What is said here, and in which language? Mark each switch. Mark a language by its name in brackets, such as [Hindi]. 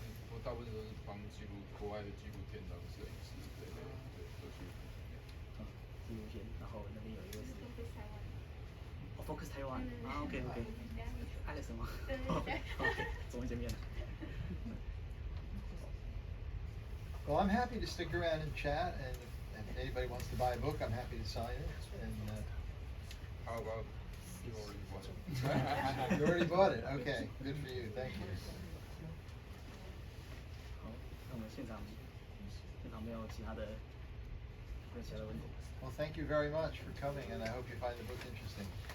[Chinese] 我大部分都是帮记录国外的纪录片当摄影师之类的，对，都去。纪录片，然后那边有一个是 Focus Taiwan 啊 ，OK， 爱了什么？ OK， 终于见面了。 [English] Well, I'm happy to stick around and chat, and if anybody wants to buy a book, I'm happy to sign it. And How about you already bought it? you already bought it. Okay, good for you. Thank you. [Chinese] 好，那我们现场没有其他的问题。 [English] Well, thank you very much for coming, and I hope you find the book interesting.